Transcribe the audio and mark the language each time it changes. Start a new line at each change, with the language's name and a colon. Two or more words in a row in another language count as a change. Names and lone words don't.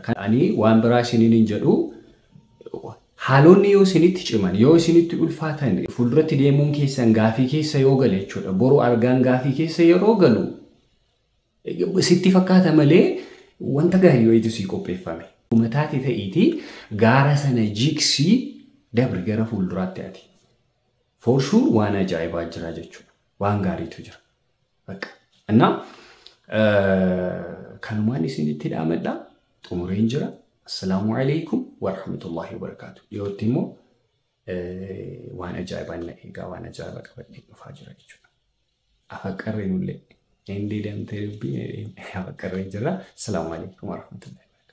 Oromo: Kan ani waan biraa isiniin jedhu haalonni yoo isinitti ciman yoo isinitti ulfaatan fuulduratti deemuun keessan gaafii keessa yoo gale jechuudha. Boru argaan gaafii keessa yeroo galu sitti fakkaata malee wanta gaarii wayitu sii qopheeffame. Uumataati ta'eeti gaara sana jiksii dabri gara fuulduraatti ati.
English: For sure
Oromo: waan ajaa'ibaa jira jechuudha. Waan gaariitu jira. Bakka. Annaa kanumaan isinitti dhaamadha. Xumureen jira.
Arabic: السلام عليكم ورحمة الله وبركاته.
Oromo: Dhiyootti immoo waan ajaa'ibaan na eegaa waan ajaa'ibaa qabadhee dhufaa jira jechuudha. Afaqqarreen ullee. Hindi damtee dubbii afaqqarreen jira.
Arabic: السلام عليكم ورحمة الله.